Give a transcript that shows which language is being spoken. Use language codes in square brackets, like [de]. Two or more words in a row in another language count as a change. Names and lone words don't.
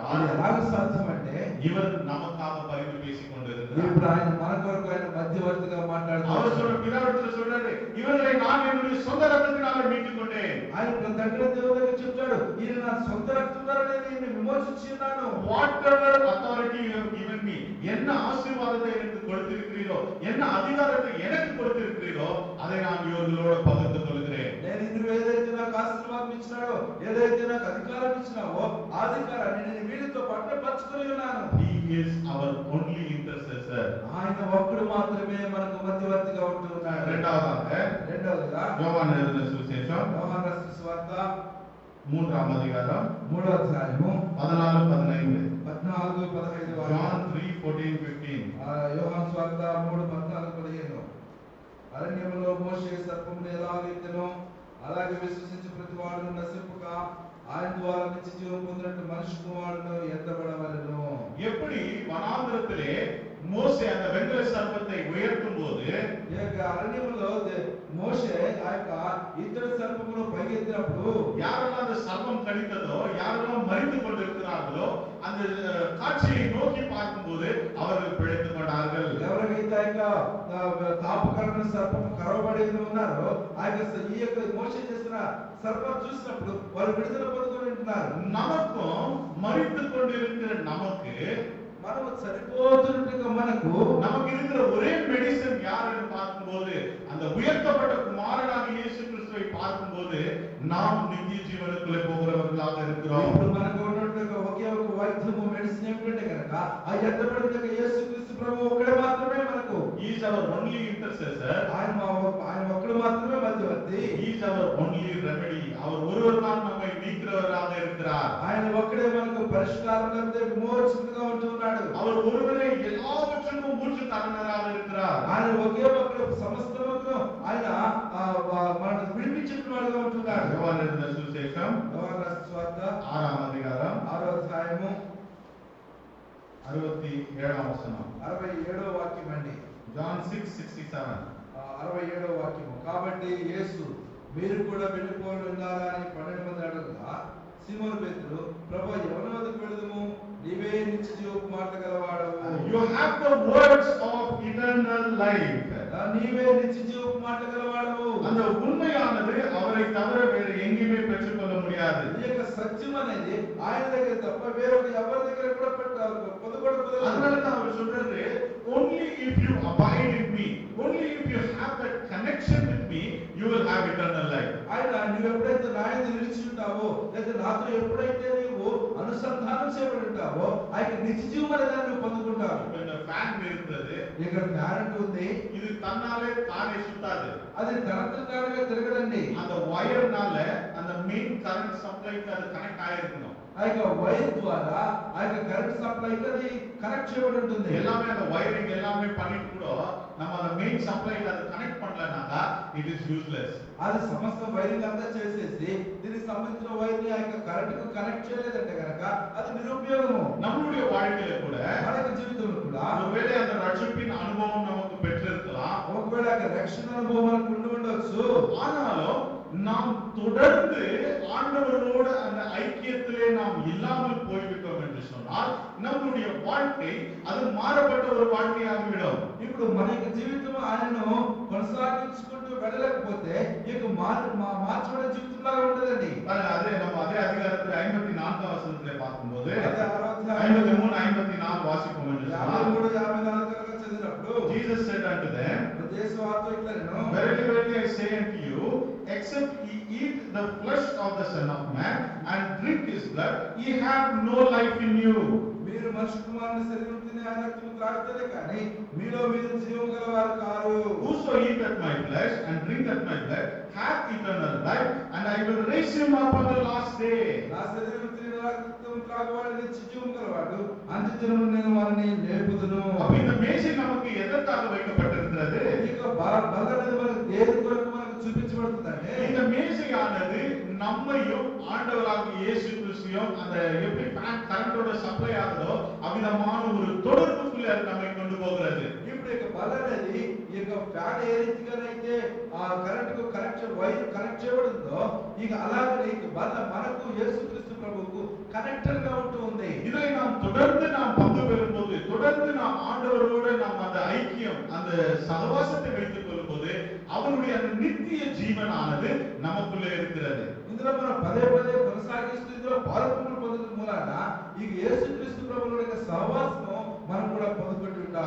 [ta] என்றால் [te] ఎలాగ సాధ్యం అంటే [ta] இவர் நமக்காக பரிந்து பேசிக் கொண்டிருக்கிறார். [te] ఇప్పుడు ఆయన మన కొరకు ఆయన మధ్యవర్తిగా [ta] அவர் [te] మాట్లాడుతున్నాడు. [ta] சொல்ற பிதாவிடத்தில் சொல்றாரு, இவர்களை நான் என்னுடைய சொந்த ரத்தத்தினால மீட்டுக் கொண்டேன். [te] ఆయన తండ్రి దేవుని దగ్గర చెప్తాడు, ఈయన నా సొంత రక్తం ద్వారా నేను ఈయన విమోచించి ఉన్నాను. [en] Whatever authority you have given me, [ta] என்ன ஆசீர்வாதத்தை எனக்கு கொடுத்திருக்கிறீரோ, என்ன அதிகாரத்தை எனக்கு கொடுத்திருக்கிறீரோ அதை நான் இவர்களோடு பகிர்ந்து கொள்கிறேன். [te] నేను ఇందులో ఏదైతే నాకు ఆశీర్వాదం ఇచ్చినాడో, ఏదైతే నాకు అధికారం ఇచ్చినావో ఆ అధికారాన్ని నేను వీళ్ళతో పాటు పంచుకొని ఉన్నాను. [en] He is our only intercessor. [te] ఆయన ఒక్కడు మాత్రమే మనకు మధ్యవర్తిగా ఉంటూ ఉన్నాడు. రెండవదిగా [ta] யோவான் எழுதின சுவிசேஷம் [te] యోహాను రాసిన సువార్త [ta] 3ஆம் அதிகாரம் [te] 3వ అధ్యాయము 14-15. 14-15 [en] John 3:14-15. [te] యోహాను సువార్త 3:14-15. అరణ్యములో మోషే సర్పమును ఎలాగెత్తెనో అలాగే విశ్వసించి ప్రతి వాడును నశింపక ఆయన ద్వారా నిత్య జీవం పొందినట్టు మనిషి కుమారుడును ఎత్తబడవలెను. [ta] எப்படி வனாந்திரத்திலே மோசே அந்த வெண்கல சர்ப்பத்தை உயர்த்தும் போது [te] ఈ యొక్క అరణ్యములో మోషే ఆ యొక్క ఇత్తడి సర్పమును పైకెత్తినప్పుడు [ta] யாரெல்லாம் அந்த சர்ப்பம் கடித்ததோ, யாரெல்லாம் மரித்து கொண்டிருக்கிறார்களோ அந்த காட்சியை நோக்கி பார்க்கும்போது அவர்கள் பிழைத்துக் கொண்டார்கள். [te] ఎవరికైతే ఆ యొక్క తాపకరమైన సర్పము కరవబడి ఉన్నారో ఆ యొక్క ఈ యొక్క మోషే చేసిన సర్పం చూసినప్పుడు వారు విడుదల పొందుకొని ఉంటున్నారు. [ta] நமக்கும் மரித்து கொண்டிருக்கிற நமக்கு [te] మనము చనిపోతున్నట్టుగా [ta] நமக்கு இருக்கிற ஒரே மெடிசன் யாருன்னு பார்க்கும்போது அந்த உயர்த்தப்பட்ட குமாரனாகிய இயேசு கிறிஸ்துவை பார்க்கும்போது நாம் நித்திய ஜீவனுக்குள்ளே போகிறவர்களாக இருக்கிறோம். [te] ఇప్పుడు మనకు ఉన్నటువంటి ఒకే ఒక వైద్యము మెడిసిన్ ఏమిటంటే కనుక ఆ ఎత్తబడిన యేసుక్రీస్తు ప్రభువు ఒక్కడే మాత్రమే మనకు. [en] He is our only intercessor. [te] ఆయన ఒక్కడు మాత్రమే మధ్యవర్తి. [en] He is our only remedy. [ta] அவர் ஒருவர் தான் நம்மை மீட்கிறவராக இருக்கிறார். [te] ఆయన ఒక్కడే మనకు పరిష్కారం లేకపోతే విమోచకుడుగా ఉంటున్నాడు. [ta] அவர் ஒருவரே எல்லாவற்றுக்கும் மூச்சு காரணராக இருக்கிறார். [te] ఆయన ఒకే ఒక్కడు సమస్తమును ఆయన పుస్తకం యోహాను రాసిన సువార్త 6వ అధ్యాయం 6వ అధ్యాయము 67వ వచనం. 67వ వాక్యం అండి. జాన్ 6:67. 67వ వాక్యము. కాబట్టి యేసు మీరు కూడా వెళ్ళిపోవాలి ఉన్నారా అని 12 మంది అడగగా సీమోను పేతురు, ప్రభువా ఎవరి వద్దకు వెళుదుము? నీవే నిత్య జీవపు మాట గలవాడవు. [en] You have the words of eternal life. [te] నీవే నిత్య జీవపు మాట గలవాడవు. [ta] அந்த உண்மையானது அவரை தவிர வேறு எங்கேயுமே பெற்றுக்கொள்ள முடியாது. [te] ఈ యొక్క సత్యం అనేది ఆయన దగ్గర తప్ప వేరొక ఎవరి దగ్గర కూడా పొందకూడదు. [ta] அதனால தான் அவர் சொல்றாரு, [en] only if you abide in me, only if you have that connection with me, you will have eternal life. [te] ఆయన నువ్వు ఎప్పుడైతే నా యందు నిలిచి ఉంటావో, లేదా నాతో ఎప్పుడైతే నీవు అనుసంధానం చేయబడి ఉంటావో, ఆ యొక్క నిత్య జీవం అనేది నువ్వు పొందుకుంటావు. [ta] இந்த ஃபேன் இருக்கிறது, [te] ఇక్కడ ఫ్యాన్ ఉంది, [ta] இது தன்னாலே தானே சுத்தாது. [te] అది తనంతట తానుగా తిరగదండి. [ta] அந்த வயர்னால அந்த [en] main current supply [ta] அது கனெக்ட் ஆயிருக்கணும். [te] ఆ యొక్క వైర్ ద్వారా ఆ యొక్క [en] current supply [te] అది కనెక్ట్ చేయబడి ఉంటుంది. [ta] எல்லாமே அந்த வயரிங் எல்லாமே பண்ணிட்டு கூட நம்ம அந்த [en] main supply [ta] அது கனெக்ட் பண்ணலனாக்கா [en] it is useless. [te] అది సమస్త వైరింగ్ అంతా చేసేసి దీనికి సంబంధించిన వైర్ ని ఆ యొక్క కరెంట్ కు కనెక్ట్ చేయలేదంటే గనక అది నిరుపయోగము. [ta] நம்மளுடைய வாழ்க்கையில கூட [te] మన యొక్క జీవితంలో కూడా [ta] ஒருவேளை அந்த ரட்சிப்பின் அனுபவம் நமக்கு பெற்றிருக்கலாம். [te] ఒకవేళ ఆ యొక్క రక్షణ అనుభవం మనకు ఉండి ఉండొచ్చు. [ta] ஆனாலும் நாம் தொடர்ந்து ஆண்டவரோடு அந்த ஐக்கியத்திலே நாம் இல்லாமல் போய்விட்டோம் என்று சொன்னால் நம்முடைய வாழ்க்கை அது மாறப்பட்ட ஒரு வாழ்க்கையாகிவிடும். [te] ఇప్పుడు మన యొక్క జీవితం ఆయనను కొనసాగించుకుంటూ వెళ్ళలేకపోతే ఇక మార్చబడిన జీవితంలాగా ఉండదండి. [ta] அதே நம்ம அதே அதிகாரத்தில் 54వ வசனத்திலே பார்க்கும்போது [te] అదే 6వ [ta] 53 54 வாசிப்போம் என்று சொன்னால் [te] 53 54 చదివినప్పుడు [en] Jesus said unto them, [te] యేసు వారితో ఇట్లా నేను [en] verily verily I say unto you, except ye eat the flesh of the Son of Man and drink his blood, ye have no life in you. [te] మీరు మనుష్య కుమారుని శరీరం తిని ఆయన రక్తము త్రాగితేనే కానీ మీలో మీరు జీవము గలవారు కారు. [en] Whoso eateth my flesh and drinketh my blood hath eternal life, and I will raise him up on the last day. [te] నా శరీరం తిని నా రక్తము త్రాగువాడు నిత్య జీవము గలవాడు, అంత్యదినమున నేను వారిని లేపుదును. [ta] அப்ப இந்த மேசை நமக்கு எதற்காக வைக்கப்பட்டிருக்கிறது? [te] ఇక బల్ల అనేది మనకు దేని కొరకు మనకు చూపించబడుతుందంటే [ta] இந்த மேசையானது நம்மையும் ஆண்டவராகிய இயேசு கிறிஸ்துவையும் அந்த எப்படி [en] fan current supply [ta] ஆகுதோ அவ்விதமான ஒரு தொடர்புக்குள்ளே அது நம்மை கொண்டு போகிறது. [te] ఇప్పుడు ఇక బల్ల అనేది ఈ యొక్క ఫ్యాన్ ఏ రీతిగానైతే ఆ కరెంట్ కు వైర్ కనెక్ట్ చేయబడిందో ఇక అలాగే ఇక బల్ల మనకు యేసుక్రీస్తు ప్రభువుకు కనెక్టర్ గా ఉంటూ ఉంది. [ta] இதை நாம் தொடர்ந்து நாம் பங்கு பெறும்போது, தொடர்ந்து நாம் ஆண்டவரோடு நாம் அந்த ஐக்கியம் அந்த சகவாசத்தை வைத்துக் கொள்ளும்போது அவருடைய அந்த நித்திய ஜீவனானது நமக்குள்ளே இருக்கிறது. [te] ఇందులో మనం పదే పదే కొనసాగిస్తూ ఇందులో పాల్గొనడం పొందడం మూలాన ఈ యేసుక్రీస్తు ప్రభువుల యొక్క సహవాసము మనం కూడా పొందుకుంటూ ఉంటాం.